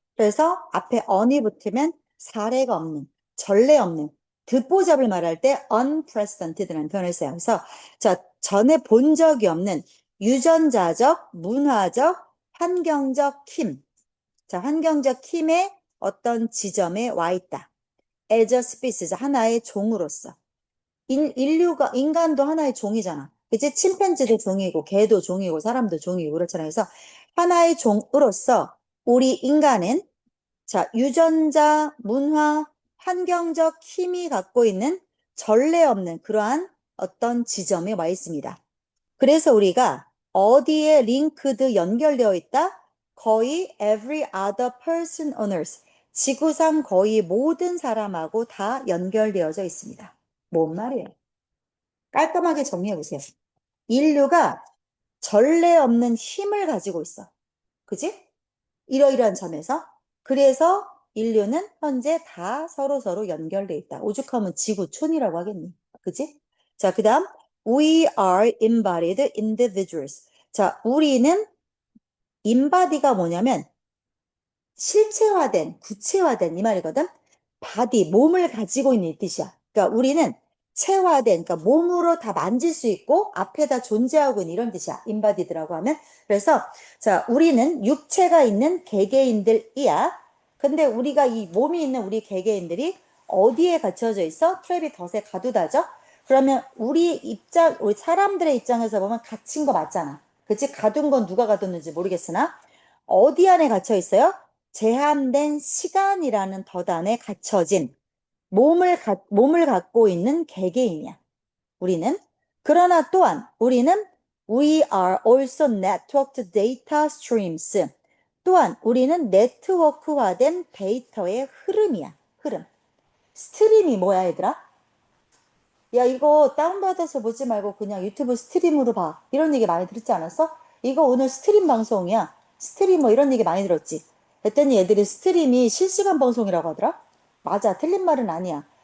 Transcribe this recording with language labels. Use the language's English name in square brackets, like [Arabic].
[Korean] 그래서 앞에 on이 붙으면 사례가 없는, 전례 없는, 듣보잡을 말할 때 unprecedented라는 표현을 써요. 그래서 자, 전에 본 적이 없는 유전자적, 문화적, 환경적 힘. 자, 환경적 힘의 어떤 지점에 와 있다. [English] as a species, [Korean] 하나의 종으로서. 인간도 하나의 종이잖아. 그치? 침팬지도 종이고, 개도 종이고, 사람도 종이고, 그렇잖아. 그래서 하나의 종으로서 우리 인간은, 자, 유전자, 문화, 환경적 힘이 갖고 있는 전례 없는 그러한 어떤 지점에 와 있습니다. 그래서 우리가 어디에 링크드 연결되어 있다? [English] 거의 every other person on earth. [Korean] 지구상 거의 모든 사람하고 다 연결되어져 있습니다. 뭔 말이에요? 깔끔하게 정리해 보세요. 인류가 전례 없는 힘을 가지고 있어. 그지? 이러이러한 점에서. 그래서 인류는 현재 다 서로서로 연결돼 있다. 오죽하면 지구촌이라고 하겠니? 그지? 자, 그 다음. [English] We are embodied individuals. [Korean] 자, 우리는 embodi가 뭐냐면 실체화된, 구체화된 이 말이거든. 바디, 몸을 가지고 있는 이 뜻이야. 그러니까 우리는 체화된, 그러니까 몸으로 다 만질 수 있고 앞에다 존재하고 있는 이런 뜻이야. 인바디드라고 하면. 그래서 자, 우리는 육체가 있는 개개인들이야. 근데 우리가 이 몸이 있는 우리 개개인들이 어디에 갇혀져 있어? 트랩이 덫에 가두다죠? 그러면 우리 사람들의 입장에서 보면 갇힌 거 맞잖아. 그치? 가둔 건 누가 가뒀는지 모르겠으나 어디 안에 갇혀 있어요? 제한된 시간이라는 덫 안에 갇혀진 몸을 갖고 있는 개개인이야. 우리는. 그러나 또한 우리는 [English] we are also networked data streams. [Korean] 또한 우리는 네트워크화된 데이터의 흐름이야. 흐름. 스트림이 뭐야, 얘들아? 야, 이거 다운받아서 보지 말고 그냥 유튜브 스트림으로 봐. 이런 얘기 많이 들었지 않았어? 이거 오늘 스트림 방송이야. 스트리머 뭐 이런 얘기 많이 들었지? 그랬더니 애들이 스트림이 실시간 방송이라고 하더라? 맞아. 틀린 말은 아니야.